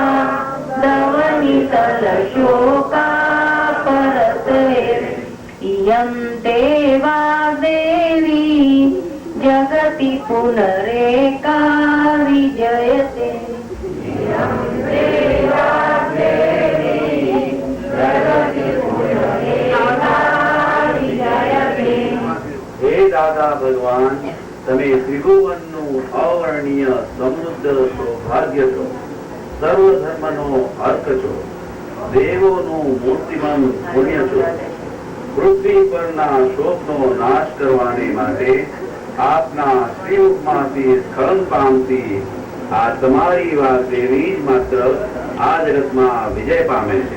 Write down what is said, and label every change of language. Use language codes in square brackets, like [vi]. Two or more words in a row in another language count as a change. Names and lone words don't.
[sa] दवनितलशोका परतये इयं देवा देवी जगति पुनरेका विजयते इयं देवा देवी जगति पुनरेका विजयते। [gu] હે દાદા ભગવાન, તમે ત્રિભુવનનું અવર્ણનીય સમૃદ્ધ સૌભાગ્ય છો, સર્વ ધર્મનો અર્થ છો, દેવોનું મૂર્તિમાન પુણ્ય છો. પૃથ્વી પરના શોકનો નાશ કરવાને માટે આપના શ્રીમુખમાંથી સ્ખલન પામતી આ તમારી વાત દેવી જ માત્ર આ જગતમાં વિજય પામે છે.